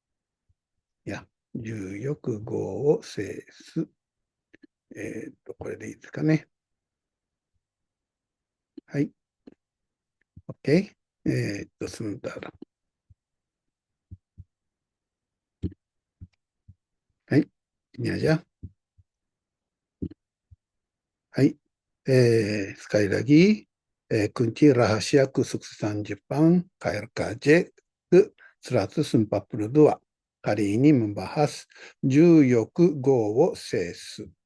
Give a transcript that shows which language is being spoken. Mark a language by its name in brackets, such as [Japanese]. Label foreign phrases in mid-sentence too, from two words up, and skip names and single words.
[Japanese] 重欲業を制す。これでいいですかね。はい。OK。sebentar. [Indonesian] はい。ini aja. はい。sekali lagi, kunci rahasia kesuksesan Jepang KRKJ ke 142. Hari ini membahas [Japanese] 柔よく 剛 を 制す.